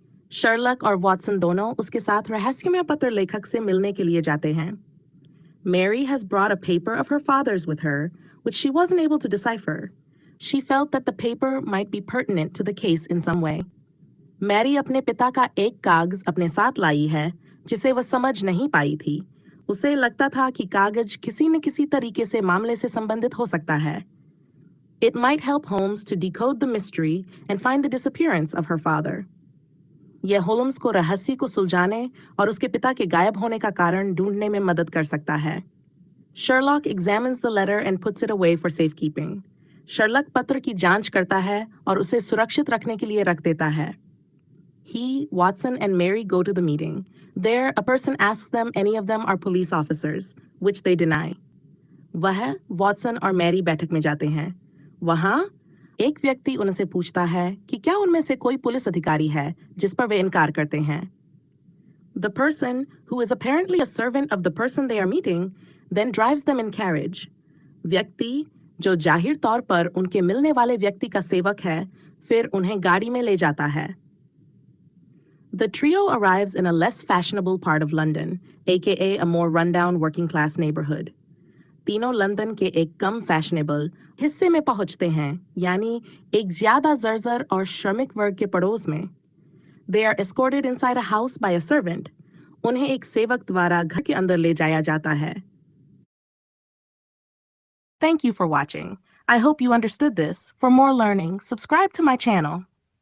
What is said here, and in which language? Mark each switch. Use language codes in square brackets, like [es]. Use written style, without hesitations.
[hi] Sherlock और Watson दोनों उसके साथ रहस्यमय पत्र लेखक से मिलने के लिए जाते हैं. [en] Mary has brought a paper of her father's with her, which she wasn't able to decipher. She felt that the paper might be pertinent to the case in some way. [hi] Mary अपने पिता का एक कागज अपने साथ लाई है जिसे वह समझ नहीं पाई थी. उसे लगता था कि कागज किसी न किसी तरीके से मामले से संबंधित हो सकता है. [en] It might help Holmes to decode the mystery and find the disappearance of her father. [hi] यह होल्म्स को रहस्य को सुलझाने और उसके पिता के गायब होने का कारण ढूंढने में मदद कर सकता है. [en] Sherlock examines the letter and puts it away for safekeeping. [hi] Sherlock पत्र की जांच करता है और उसे सुरक्षित रखने के लिए रख देता है. [en] He, Watson, and Mary go to the meeting. There, a person asks them any of them are police officers, which they deny. [hi] वह, Watson और Mary बैठक में जाते हैं. वहाँ एक व्यक्ति उनसे पूछता है कि क्या उनमें से कोई पुलिस अधिकारी है, जिस पर वे इनकार करते हैं. [en] The person, who is apparently a servant of the person they are meeting, then drives them in carriage. [hi] व्यक्ति, जो जाहिर तौर पर उनके मिलने वाले व्यक्ति का सेवक है, फिर उन्हें गाड़ी में ले जाता है. [en] The trio arrives in a less fashionable part of London, aka a more rundown working-class neighborhood. [hi] तीनों लंदन के एक कम फैशनेबल हिस्से में पहुंचते हैं, यानी एक ज्यादा जर्जर और श्रमिक वर्ग के पड़ोस में. [en] They are escorted inside a house by a servant. [hi] उन्हें एक सेवक द्वारा घर के अंदर ले जाया जाता है. [en] Thank you for watching. I hope you understood this. For more learning, subscribe to my channel.